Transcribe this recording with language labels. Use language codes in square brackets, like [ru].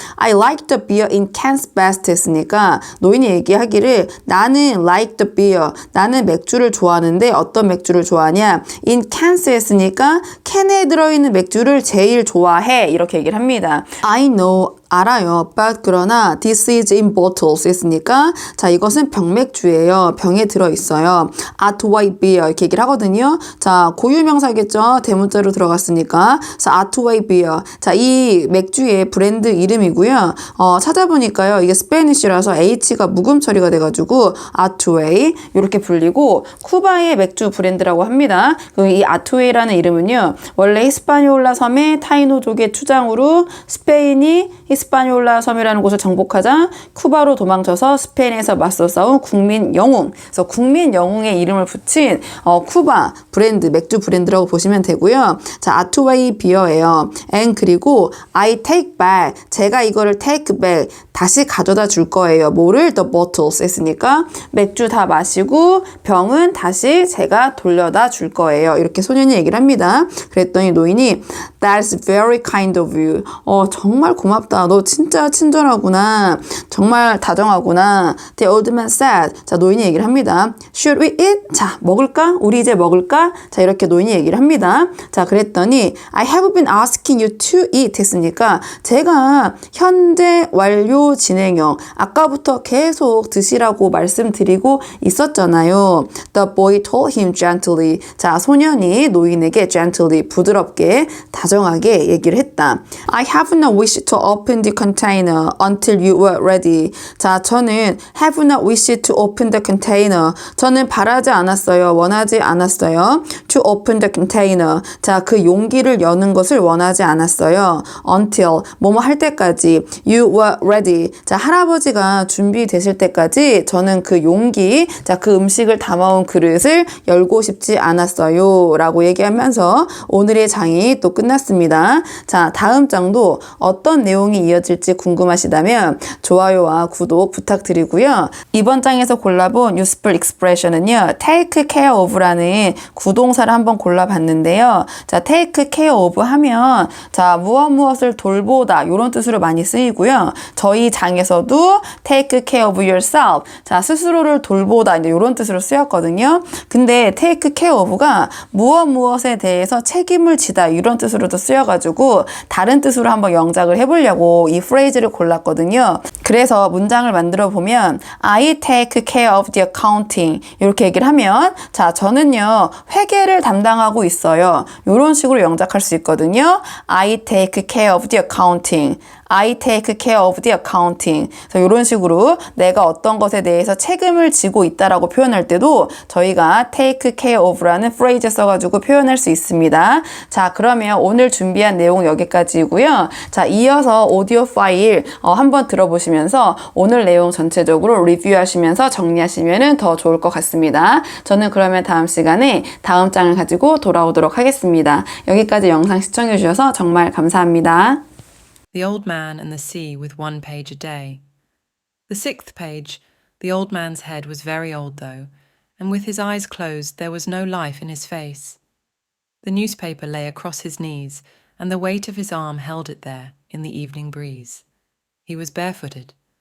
[en] I like the beer in cans best [ko] 했으니까 노인이 얘기하기를 나는 [en] like the beer. [ko] 나는 맥주를 좋아하는데 어떤 맥주를 좋아하냐? [en] in cans [ko] 했으니까 캔에 들어있는 맥주를 제일 좋아해. 이렇게 얘기를 합니다. [en] I know. [ko] 알아요. but 그러나 [en] this is in bottles [ko] 했으니까 자, 이것은 병맥주예요. 병에 들어있어요. Atway beer 이렇게 얘기를 하거든요. 자, 고유명사겠죠. 대문자로 들어갔으니까. 자, Atway beer. 자, 이 맥주의 브랜드 이름이고요. 찾아보니까요. 이게 스페니쉬라서 H가 묵음 처리가 돼가지고 Atway 이렇게 불리고 쿠바의 맥주 브랜드라고 합니다. 이 아트웨이라는 이름은요. 원래 히스파니올라 섬의 타이노족의 추장으로 스페인이 히스파니올라 섬이라는 곳을 정복하자 쿠바로 도망쳐서 스페인에서 맞서 싸운 국민 영웅. 그래서 국민 영웅의 이름을 붙인 쿠바 브랜드, 맥주 브랜드라고 보시면 되고요. 자, 아투웨이 비어예요. [en] and [ko] 그리고 [en] I take back. [ko] 제가 이거를 [en] take back. [ko] 다시 가져다 줄 거예요. 뭐를? [en] The bottles [ko] 했으니까 맥주 다 마시고 병은 다시 제가 돌려다 줄 거예요. 이렇게 소년이 얘기를 합니다. 그랬더니 노인이 [en] That's very kind of you. [ko] 정말 고맙다. 너 진짜 친절하구나. 정말 다정하구나. [en] The old man said. [ko] 자, 노인이 얘기를 합니다. [en] Should we eat? [ko] 자, 먹을까? 우리 이제 먹을까? 자, 이렇게 노인이 얘기를 합니다. 자, 그랬더니 [en] I have been asking you to eat [ko] 했으니까 제가 현재 완료 진행형 아까부터 계속 드시라고 말씀드리고 있었잖아요. [en] The boy told him gently. [ko] 자, 소년이 노인에게 [en] gently [ko] 부드럽게 다정하게 얘기를 했다. [en] I have no wish to open the container until you were ready. [ko] 자, 저는 [en] have no wish to open the container. [ko] 저는 바라지 않았어요. 원하지 않았어요. [en] To open the container. [ko] 자, 그 용기를 여는 것을 원하지 않았어요. [en] Until [ko] 뭐뭐 할 때까지 [en] you were ready. [ko] 자, 할아버지가 준비되실 때까지 저는 그 용기, 자, 그 음식을 담아온 그릇을 열고 싶지 않았어요. 라고 얘기하면서 오늘의 장이 또 끝났습니다. 자, 다음 장도 어떤 내용이 이어질지 궁금하시다면 좋아요와 구독 부탁드리고요. 이번 장에서 골라본 useful expression은요, take care of라는 구동사를 한번 골라봤는데요. 자, take care of 하면 자, 무엇을 돌보다 이런 뜻으로 많이 쓰이고요. 저희 장에서도 [en] take care of yourself. [ko] 자, 스스로를 돌보다 이제 이런 뜻으로 쓰였거든요. 근데 take care of가 무엇에 대해서 책임을 지다 이런 뜻으로도 쓰여가지고 다른 뜻으로 한번 영작을 해보려고 이 프레이즈를 골랐거든요. 그래서 문장을 만들어 보면 [en] I take care of the accounting [ko] 이렇게 얘기를 하면 자, 저는요 회계를 담당하고 있어요. 이런 식으로 영작할 수 있거든요. [en] I take care of the accounting. I take care of the accounting. [ko] 그래서 이런 식으로 내가 어떤 것에 대해서 책임을 지고 있다라고 표현할 때도 저희가 take care of라는 phrase 써가지고 표현할 수 있습니다. 자, 그러면 오늘 준비한 내용 여기까지이고요. 자, 이어서 오디오 파일 한번 들어보시면서 오늘 내용 전체적으로 리뷰하시면서 정리하시면 더 좋을 것 같습니다. 저는 그러면 다음 시간에 다음 장을 가지고 돌아오도록 하겠습니다. 여기까지 영상 시청해 주셔서 정말 감사합니다. [en] The Old Man and the Sea with 1 page a day. The 6th page, the old man's head was very old though, and with his eyes closed there was no life in his face. The newspaper lay across his knees, and the weight of his arm held it there in the evening breeze. He was barefooted.